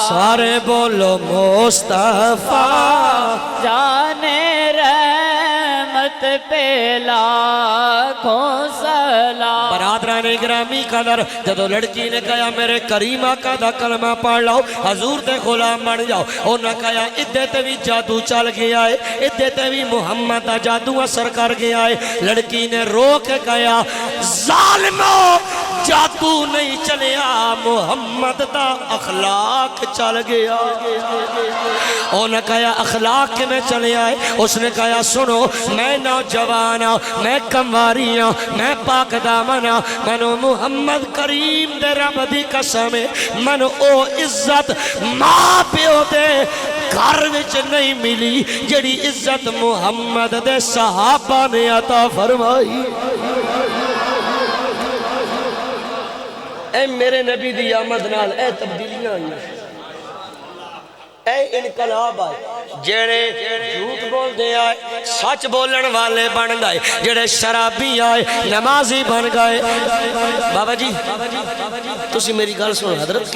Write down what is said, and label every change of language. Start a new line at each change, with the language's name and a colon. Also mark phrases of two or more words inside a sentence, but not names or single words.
Punjabi: سارے بولو مصطفیٰ
Urdu: جانے رحمت پہ لاکھوں سلام
Punjabi: برادران گرامی قدر جدو لڑکی نے کہا میرے کریم آقا دا کلمہ پڑھ لاؤ حضور دے غلام بن جاؤ انہاں کہا ادھے تے بھی جادو چل گیا ہے ادھے تے بھی محمد دا جادو اثر کر گیا ہے لڑکی نے رو کے کہا ظالمو جادو نہیں چلیا محمد دا اخلاق چل گیا انہاں کہا اخلاق کے میں چلے آئے اس نے کہا سنو
Urdu: میں نوجوان ہوں میں کمواری ہوں میں پاک دامن ہوں
Punjabi: منو محمد کریم دے رب دی قسم ہے منو او عزت ماں پیو دے گھر وچ نہیں ملی جڑی عزت محمد دے صحابہ نے عطا فرمائی اے میرے نبی دی آمد نال اے تبدیلیاں آئیں اے انقلاب آئے جڑے جھوٹ بول دے آئے سچ بولن والے بن گئے جڑے شرابی آئے نمازی بن گئے بابا جی تسی میری گل سن حضرت